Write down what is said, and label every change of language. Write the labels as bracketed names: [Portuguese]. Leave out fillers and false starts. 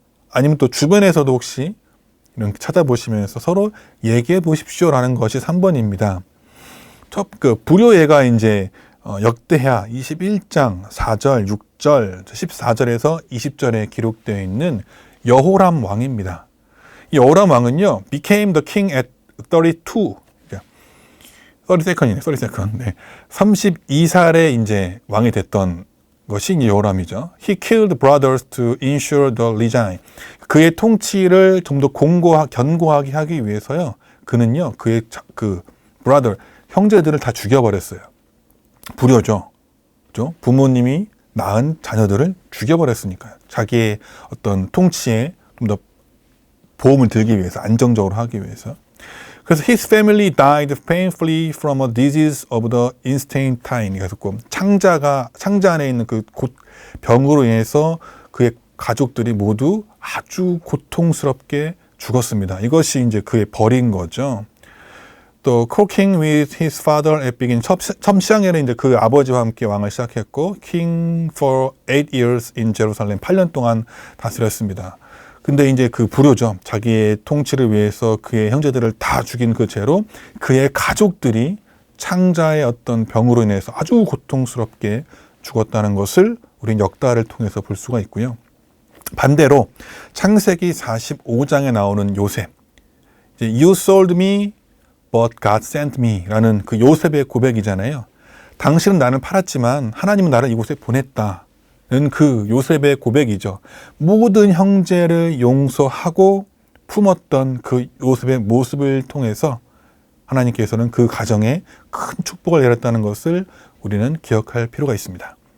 [Korean] 아니면 또 주변에서도 혹시 이렇게 찾아보시면서 서로 얘기해 보십시오라는 것이 3번입니다. 그 불효예가 이제 역대하 21장 4절, 6절, 14절에서 20절에 기록되어 있는 여호람 왕입니다. 이 여호람 왕은요, [English] became the king at 32. [Korean] 32이네, 32. 네. 32살에 이제 왕이 됐던 것이 여호람이죠. [English] He killed brothers to ensure the regime. [Korean] 그의 통치를 좀 더 견고하게 하기 위해서요. 그는요, 그의 brother, 형제들을 다 죽여버렸어요. 불효죠. 그렇죠? 부모님이 낳은 자녀들을 죽여버렸으니까요. 자기의 어떤 통치에 좀 더 보험을 들기 위해서, 안정적으로 하기 위해서. 그래서 [English] his family died painfully from a disease of the intestine. [Korean] 그래서 창자 안에 있는 그 병으로 인해서 그의 가족들이 모두 아주 고통스럽게 죽었습니다. 이것이 이제 그의 벌인 거죠. 또 [English] king with his father at beginning. [Korean] 첫 시작에는 이제 그 아버지와 함께 왕을 시작했고 [English] king for 8 years in Jerusalem. [Korean] 8년 동안 다스렸습니다. 근데 이제 그 불효죠. 자기의 통치를 위해서 그의 형제들을 다 죽인 그 죄로 그의 가족들이 창자의 어떤 병으로 인해서 아주 고통스럽게 죽었다는 것을 우리는 역사를 통해서 볼 수가 있고요. 반대로 창세기 45장에 나오는 요셉. 이제 [English] You sold me, but God sent me [Korean] 라는 그 요셉의 고백이잖아요. 당신은 나를 팔았지만 하나님은 나를 이곳에 보냈다. 그 요셉의 고백이죠. 모든 형제를 용서하고 품었던 그 요셉의 모습을 통해서 하나님께서는 그 가정에 큰 축복을 내렸다는 것을 우리는 기억할 필요가 있습니다.